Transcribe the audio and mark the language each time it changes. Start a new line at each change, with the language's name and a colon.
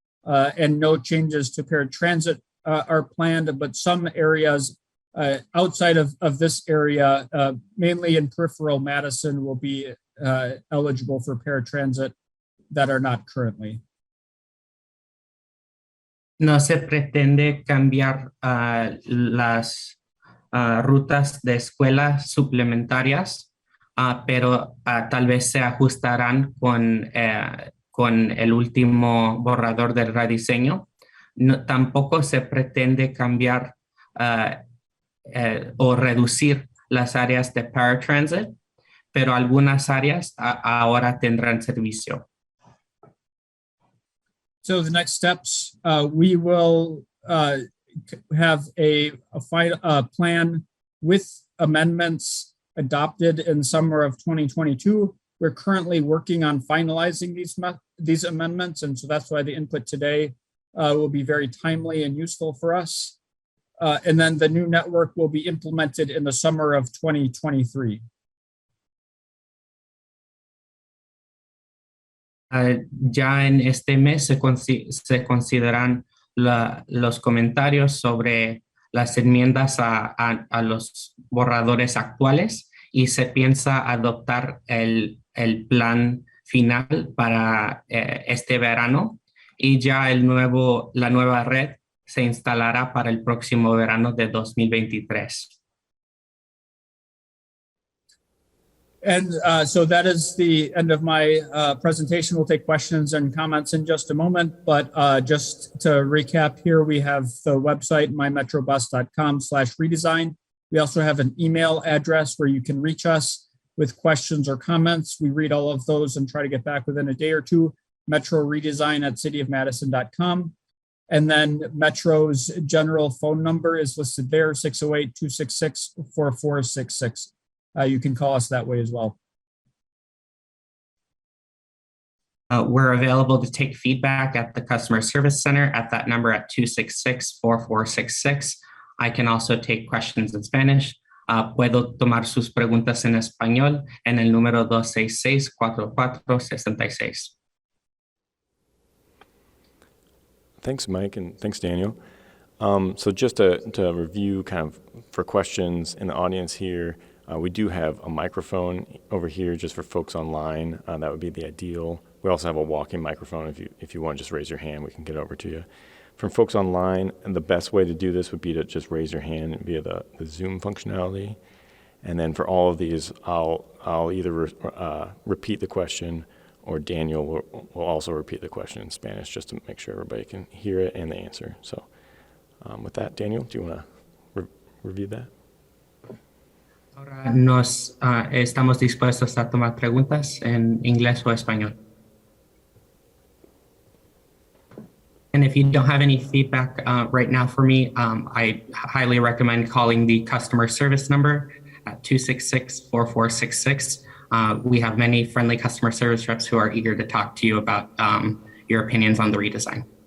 English: And no changes to paratransit are planned, but some areas outside of this area, mainly in peripheral Madison, will be eligible for paratransit that are not currently.
Spanish: No se pretende cambiar las rutas de escuelas suplementarias, pero tal vez se ajustarán con el último borrador del rediseño. No, tampoco se pretende cambiar o reducir las áreas de paratransit, pero algunas áreas ahora tendrán servicio.
English: So the next steps, we will have a plan with amendments adopted in summer of 2022. We're currently working on finalizing these amendments, and so that's why the input today will be very timely and useful for us. And then the new network will be implemented in the summer of 2023.
Spanish: Ya en este mes se consideran los comentarios sobre las enmiendas a los borradores actuales y se piensa adoptar el plan final para este verano y ya la nueva red se instalará para el próximo verano de 2023.
English: And so that is the end of my presentation. We'll take questions and comments in just a moment, but just to recap here, we have the website, mymetrobus.com/redesign. We also have an email address where you can reach us with questions or comments. We read all of those and try to get back within a day or two. metroredesign@cityofmadison.com. And then Metro's general phone number is listed there, 608-266-4466. You can call us that way as well. We're available to take feedback at the Customer Service Center at that number at 266-4466. I can also take questions in Spanish.
Spanish: Puedo tomar sus preguntas en español en el número 266-4466.
English: Thanks, Mike, and thanks, Daniel. So just to review kind of for questions in the audience here, we do have a microphone over here just for folks online. That would be the ideal. We also have a walking microphone. If you want to just raise your hand, we can get over to you. From folks online, and the best way to do this would be to just raise your hand via the Zoom functionality. And then for all of these, I'll either repeat the question, or Daniel will also repeat the question in Spanish just to make sure everybody can hear it and the answer. So with that, Daniel, do you want to review that?
Spanish: Ahora estamos dispuestos a tomar preguntas en inglés o español.
English: And if you don't have any feedback right now for me, I highly recommend calling the customer service number at 266-4466. We have many friendly customer service reps who are eager to talk to you about your opinions on the redesign.